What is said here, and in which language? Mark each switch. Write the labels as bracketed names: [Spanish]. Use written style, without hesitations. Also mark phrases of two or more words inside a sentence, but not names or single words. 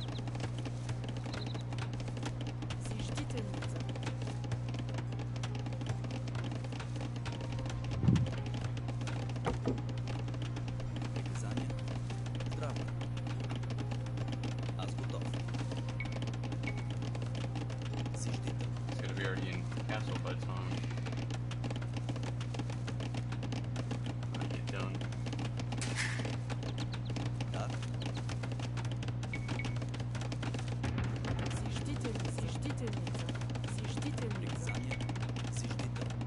[Bulgarian] Зиждителница. Приказание. Здраво. Аз готов. Зиждител. [English] It's gonna be already in castle by the time I get done. [Bulgarian] Да. Зиждитель. Зиждительница. Зиждительница. Приказание. Зиждител.